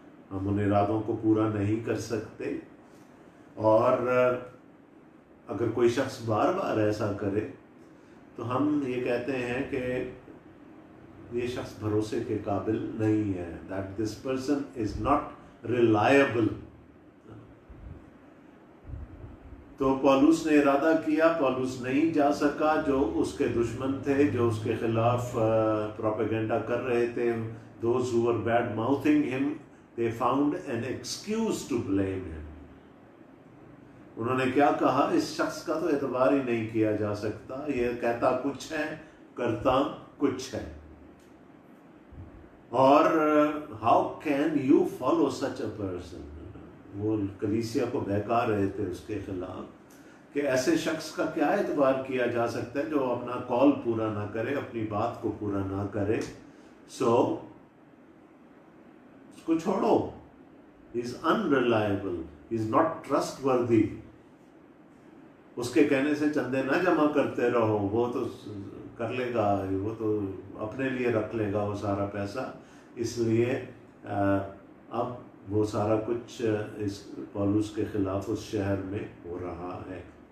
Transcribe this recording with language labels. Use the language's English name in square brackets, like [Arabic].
[Hindi] हम उन इरादों को पूरा नहीं कर सकते, और अगर कोई शख्स बार बार ऐसा करे तो हम ये कहते हैं कि ये शख्स भरोसे के काबिल नहीं है, [English] That this person is not reliable. [Hindi] तो पौलुस ने इरादा किया, पौलुस नहीं जा सका। जो उसके दुश्मन थे, जो उसके खिलाफ प्रोपेगेंडा कर रहे थे, [English] those who were bad mouthing him, they found an excuse to blame him। [Hindi] उन्होंने क्या कहा, इस शख्स का तो एतबार ही नहीं किया जा सकता, ये कहता कुछ है करता कुछ है। [English] और how can you follow such a person. [Hindi] वो कलीसिया को बहका रहे थे उसके खिलाफ कि ऐसे शख्स का क्या एतबार किया जा सकता है जो अपना कॉल पूरा ना करे, अपनी बात को पूरा ना करे। सो उसको छोड़ो, [English] he is unreliable, he is not trustworthy. [Hindi] उसके कहने से चंदे ना जमा करते रहो, वो तो कर लेगा, वो तो अपने लिए रख लेगा वो सारा पैसा, इसलिए अब वो सारा कुछ इस पौलुस के खिलाफ उस शहर में हो रहा है।